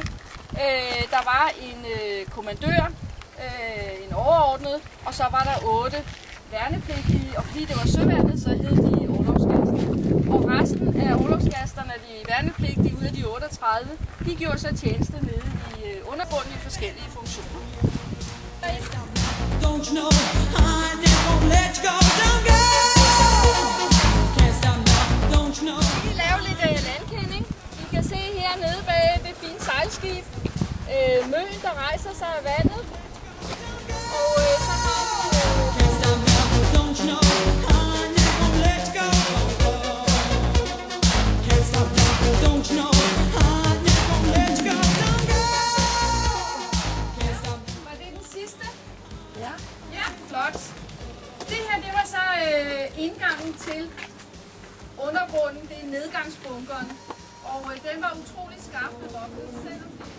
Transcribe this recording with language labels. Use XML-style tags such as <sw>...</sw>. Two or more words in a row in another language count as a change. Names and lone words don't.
<da>Der var en kommandør, en overordnet, og så var der 8 værnepligtige, og fordi det var søværnet, så hed de orlogsgaster. Og resten af orlogsgasterne, de værnepligtige ud af de 38, de gjorde så tjeneste nede i undergrunden i forskellige funktioner.</da> <en>Don't you know, I never gonna let you go, don't go. Can't stop now, don't you know.</en> <da>Vi laver lidt landkending. I kan se hernede bag det fine sejlskib. Møllen, der rejser sig af vandet. Og så har vi...</da> <en>Can't stop now, don't you know, I never gonna let you go. Can't stop now, don't you know, I never gonna let you go, don't go. Can't stop.</en> <da>Var det den sidste? Ja. Ja, flot. Det her, det var så indgangen til undergrunden, det er nedgangsbunkeren. Og den var utrolig skarpt bevogtet, selvom</da>